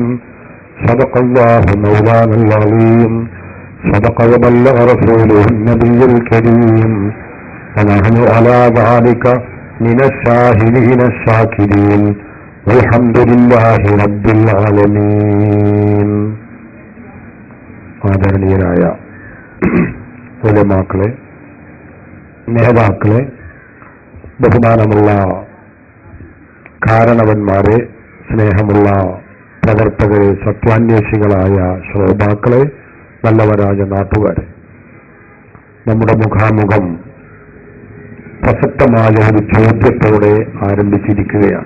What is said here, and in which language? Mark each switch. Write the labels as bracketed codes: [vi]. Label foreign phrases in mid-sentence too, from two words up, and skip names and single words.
[ar] صدق الله مولانا العظيم. صدق وبلغ رسوله النبي الكريم. ونحن على ذلك من الشاهدين الشاكرين والحمد لله رب العالمين. [ml] ആദരണീയരായ ഉലമാക്കളെ, നേതാക്കളെ, ബഹുമാനമുള്ള കാരണവന്മാരെ, സ്നേഹമുള്ള പ്രവർത്തകരെ, സത്യാന്വേഷികളായ ശ്രോതാക്കളെ, നല്ലവരായ നാട്ടുകാരെ, നമ്മുടെ മുഖാമുഖം പ്രസക്തമായ ഒരു ചോദ്യത്തോടെ ആരംഭിച്ചിരിക്കുകയാണ്.